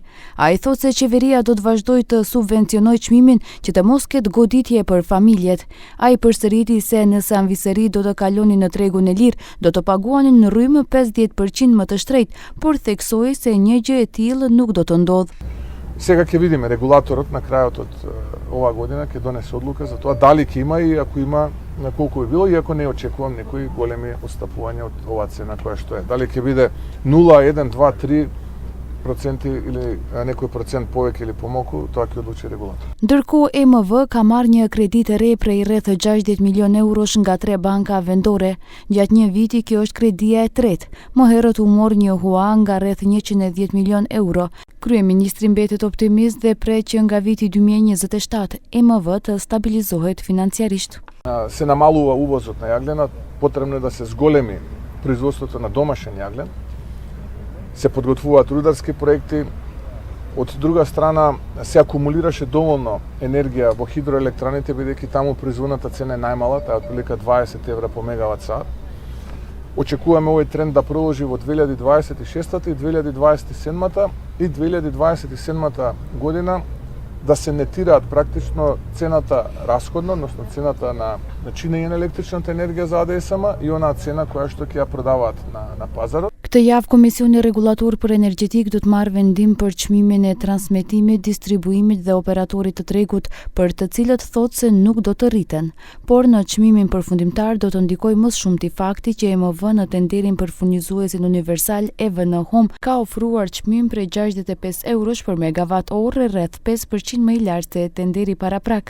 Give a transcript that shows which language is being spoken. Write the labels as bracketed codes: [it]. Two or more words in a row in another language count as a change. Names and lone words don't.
[sq] Ai thotë se qeveria do të vazhdojë të subvencionojë çmimin që të mos ketë goditje për familjet. Ai përsëriti se nëse anvisëri do të kalonin në tregun e lirë, do të paguanin në rrymë 50% më të shtrejt, por theksoi se një gjë e tillë nuk do të ndodhë. [mk] Сега ќе видиме регулаторот на крајот од ова година ќе донесе одлука за тоа дали ќе има и ако има на колку би било, иако не очекувам некои големи отстапувања од оваа цена која што е. Дали ќе биде 0, 1, 2, 3% или некој процент повеќе или помалку, тоа ќе одлучи регулатор. [sq] Ndërkohë EMV ka marrë një kredi të re prej rreth 60 milion eurosh nga 3 banka vendore. Gjatë një viti kjo është kredia e tretë. Më herët u mor një hua nga rreth 110 milion euro. Kryeministri mbetet optimist dhe pret që nga viti 2027 EMV të stabilizohet financiarisht. [mk] Се намалува увозот на јаглена, потребно е да се зголеми производството на домашен јаглен. Се подготвуваат рударски проекти. Од друга страна, се акумулираше доволно енергија во хидроелектраните, бидејќи таму производната цена е најмала, таа е отприлика 20 евра по мегават сат. Очекуваме овој тренд да продолжи во 2026 и 2027 и 2027 година да се нетираат практично цената расходно, односно цената на чинење на електричната енергија за АДСМ и онаа цена која што ќе ја продаваат на пазарот. [sq] Këtë javë Komisioni Regulator për Energjetik do të marrë vendim për çmimin e transmetimit, distribuimit dhe operatorit të tregut, për të cilët thotë se nuk do të rriten. Por në çmimin përfundimtar do të ndikojë më shumë ti fakti që EMV në tenderin për furnizuesin universal EVN Home ka ofruar çmim prej 65 eurosh për megavat orë, rreth 5% më i lartë se tenderi paraprak.